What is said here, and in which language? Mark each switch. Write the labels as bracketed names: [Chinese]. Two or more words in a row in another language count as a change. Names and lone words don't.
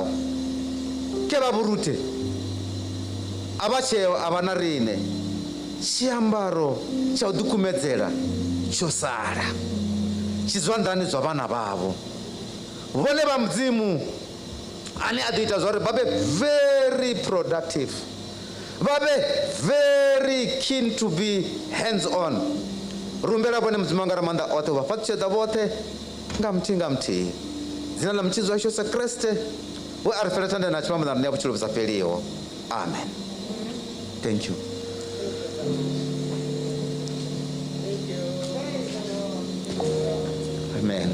[Venda] Ke vha vhurute a vha tsheo a vha na rine, tshiambaro tsha u ḓikumedzela tsho sala tshi zwanḓani zwa vhana vhavho. Vhone vha mudzimu ane a ḓo ita zwa uri vha vhe [English] very productive, [Venda] vha vhe [English] very keen to be hands on. [Venda] Rumbela vhone mudzimu anga ra maanḓa oṱhe vha fhaṱutshedza vhoṱhe nga muthihi nga muthihi. Dzina ḽa mutshidzi washu Yesu Kriste we a ri fela thanda na tshivhambadzano na ya vhutshilo vhu sa fheliho. [English] Amen. Thank you. Amen.